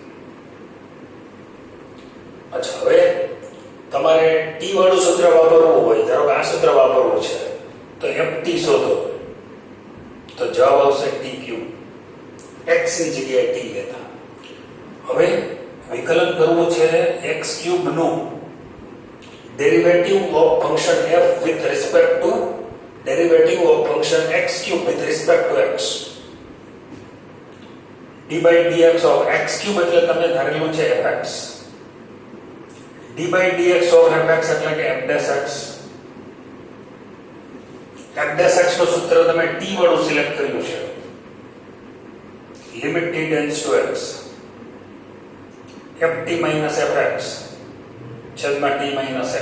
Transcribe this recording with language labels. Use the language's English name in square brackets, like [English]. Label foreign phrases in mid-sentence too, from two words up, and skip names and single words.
[Gujarati] અચ્છા, હવે તમારે t વાળું સૂત્ર વાપરવું હોય, ધારો કે આ સૂત્ર વાપરવું છે તો ft શોધો તો જવાબ આવશે t³. x ની જગ્યાએ t લેતા. હવે વિકલન કરવું છે x³ નું [English] derivative of function f with respect to derivative of function x³ with respect to x. [Gujarati] d/dx of x³ એટલે તમે ધારેલું છે fx. d/dx of fx એટલે કે f'(x). f'(x) નું સૂત્ર તમે t વાળું સિલેક્ટ કર્યું છે. [English] limit t tends to x [Gujarati] ft - fx છેદમાં t - x.